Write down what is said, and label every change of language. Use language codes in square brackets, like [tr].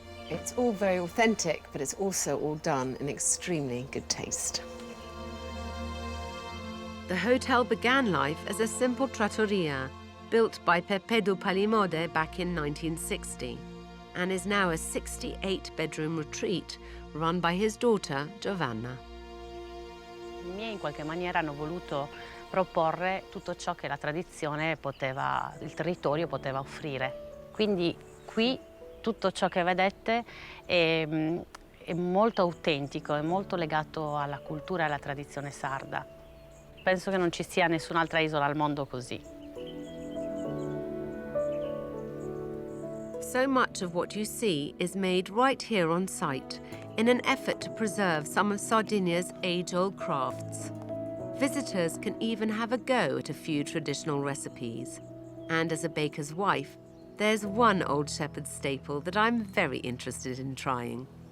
[en] It's all very authentic, but it's also all done in extremely good taste. The hotel began life as a simple trattoria built by Pepedu Palimode back in 1960 and is now a 68-bedroom retreat run by his daughter, Giovanna. [it] I miei in qualche maniera hanno voluto proporre tutto ciò che la tradizione poteva, il territorio poteva offrire. Quindi qui tutto ciò che vedete è molto autentico, è molto legato alla cultura e alla tradizione sarda. Penso che non ci sia nessun'altra isola al mondo così. [en] So much of what you see is made right here on site in an effort to preserve some of Sardinia's age-old crafts. Visitors can even have a go at a few traditional recipes. And as a baker's wife, there's one Old Shepherd staple that I'm very interested in trying.